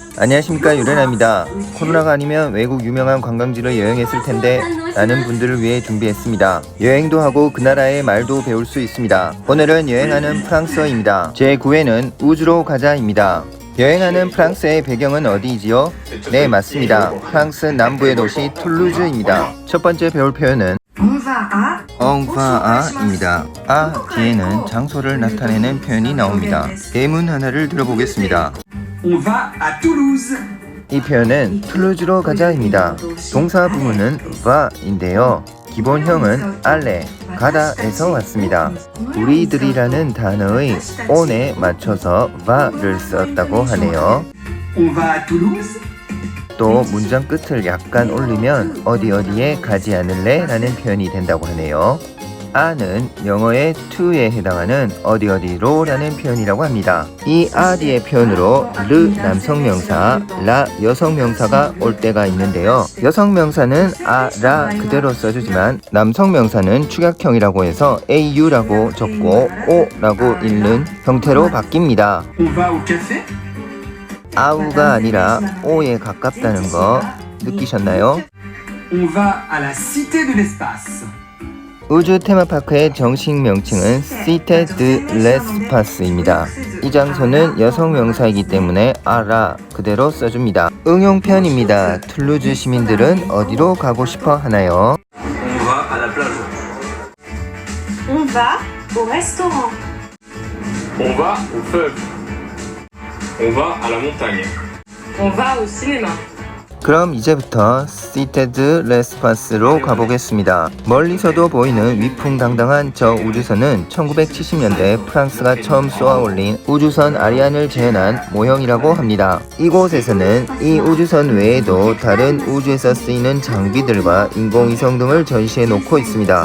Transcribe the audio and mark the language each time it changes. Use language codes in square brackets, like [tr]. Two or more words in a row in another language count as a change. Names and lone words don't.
[ko] 안녕하십니까, 유레나입니다. 코로나가 아니면 외국 유명한 관광지를 여행했을 텐데 라는 분들을 위해 준비했습니다. 여행도 하고 그 나라의 말도 배울 수 있습니다. 오늘은 여행하는 프랑스어입니다. 제9회는 우주로 가자입니다. 여행하는 프랑스의 배경은 어디이지요? 네, 맞습니다. 프랑스 남부의 도시 툴루즈입니다. 첫 번째 배울 표현은 [fr] on va a [ko] 입니다. 아 뒤에는 장소를 나타내는 표현이 나옵니다. 예문 하나를 들어보겠습니다. [fr] On va à Toulouse. [ko] 이 표현은 툴루즈로 가자입니다. 동사 부분은 va인데요. 기본형은 알레, 가다에서 왔습니다. 우리들이라는 단어의 on에 맞춰서 va를 썼다고 하네요. [fr] On va à Toulouse. [ko] 또 문장 끝을 약간 올리면 어디에 가지 않을래? 라는 표현이 된다고 하네요. 아는 영어의 to에 해당하는 어디로 라는 표현이라고 합니다. 이 아디의 표현으로 르 남성명사, 라 여성명사가 올 때가 있는데요. 여성명사는 아라 그대로 써주지만 남성명사는 축약형이라고 해서 au라고 적고 o라고 읽는 형태로 바뀝니다. [fr] On va au café. [ko] 아우가 아니라 오에 가깝다는 거 느끼셨나요? [fr] On va à la Cité de l'Espace. [ko] 우주 테마파크의 정식 명칭은 Cité de l'Espace입니다. 이 장소는 여성 명사이기 때문에 아라 그대로 써줍니다. 응용편입니다. 툴루즈 시민들은 어디로 가고 싶어 하나요? [fr] On va à la plage. On va au restaurant. On va au fleuve. On va à la montagne. On va au cinéma. [ko] 그럼 이제부터 Cité de l'Espace로 가보겠습니다. 멀리서도 보이는 위풍당당한 저 우주선은 1970년대 프랑스가 처음 쏘아 올린 우주선 아리안을 재현한 모형이라고 합니다. 이곳에서는 이 우주선 외에도 다른 우주에서 쓰이는 장비들과 인공위성 등을 전시해 놓고 있습니다.